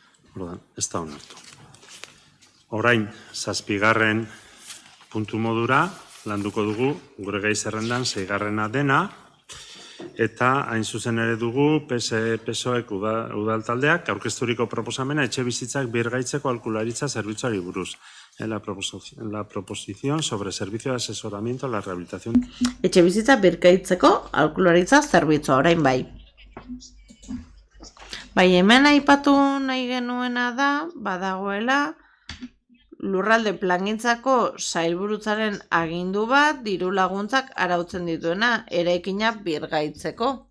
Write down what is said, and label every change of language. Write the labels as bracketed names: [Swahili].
[Basque] Orduan, ez da onartu. Orain, 7. puntu modura landuko dugu gure gai zerrendan 6. dena, eta hain zuzen ere dugu PSOEk udal taldeak aurkezturiko proposamena etxe bizitzak birgaitzeko aholkularitza zerbitzuari buruz. [Spanish] La proposición sobre servicio de asesoramiento a la rehabilitación. [Basque] Etxe bizitza birgaitzeko aholkularitza zerbitzua, orain bai. Hemen aipatu nahi genuena da, badagoela, lurralde plangintzako sailburutzaren agindu bat diru laguntzak arautzen dituena eraikina birgaitzeko.